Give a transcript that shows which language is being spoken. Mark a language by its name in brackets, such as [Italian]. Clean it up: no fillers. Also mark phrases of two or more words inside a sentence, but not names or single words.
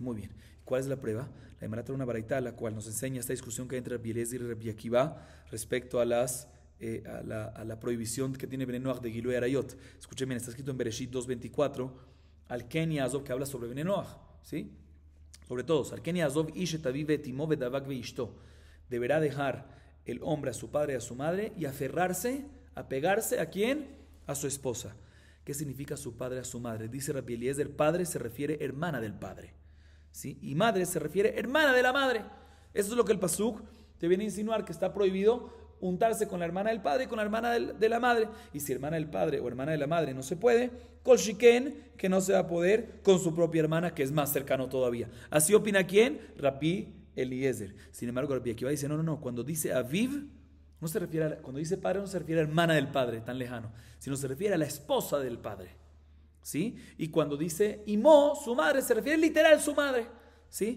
[Spanish] Muy bien. ¿Cuál es la prueba? La Gemara trae una baraita la cual nos enseña esta discusión que hay entre Rabbi Eliezer y Rabbi Akiva respecto a la prohibición que tiene [Hebrew] בני נח [Spanish] de [Hebrew] גילוי עריות. [Spanish] Escuchen bien, está escrito en Bereshit 2:24, [Hebrew] על כן יעזב, [Spanish] que habla sobre [Hebrew] בני נח, [Spanish] ¿sí? Sobre todos, [Hebrew] על כן יעזב איש את אביו את אמו ודבק באשתו. [Spanish] Deberá dejar el hombre a su padre y a su madre y aferrarse, apegarse ¿a quién? A su esposa. ¿Qué significa su padre a su madre? Dice Rabbi Eliezer, padre se refiere hermana del padre, ¿sí? Y madre se refiere hermana de la madre. Eso es lo que el pasuk te viene a insinuar, que está prohibido untarse con la hermana del padre y con la hermana de la madre. Y si hermana del padre o hermana de la madre no se puede, [Hebrew] כל שכן, [Spanish] que no se va a poder con su propia hermana, que es más cercano todavía. Así opina ¿quién? Rabbi Eliezer. Sin embargo, Rabbi Akiva dice, no, cuando dice aviv, no se refiere cuando dice padre, no se refiere a hermana del padre, tan lejano, sino se refiere a la esposa del padre, ¿sí? Y cuando dice imo, su madre, se refiere literal a su madre, ¿sí?